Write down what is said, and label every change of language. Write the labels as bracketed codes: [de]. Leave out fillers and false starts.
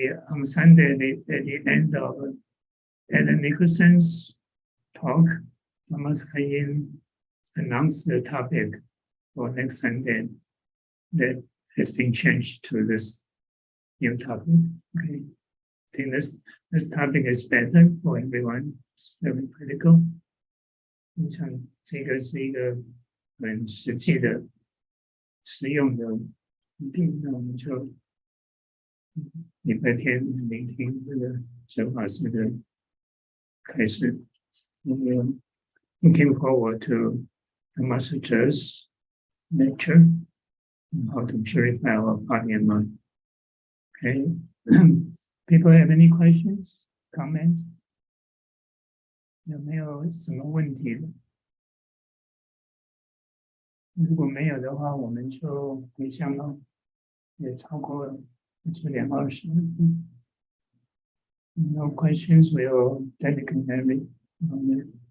[en] On Sunday, at the end of Adam Nicholson's talk, Master Kayin announced the topic for next Sunday that has been changed to this new topic. Okay, I think this topic is better for everyone. It's very critical. [zh] 我想这个是一个很实际的、实用的问题。那我们就礼拜天聆听这个哲法师的开始。 [en] We're looking forward to the Master Zhe's lecture on how to purify our body and mind. Okay. People have any questions, comments? [zh] 有没有什么问题的？如果没有的话，我们就回向了，也超过了9点20。 [en] No questions, we'll dedicate every moment.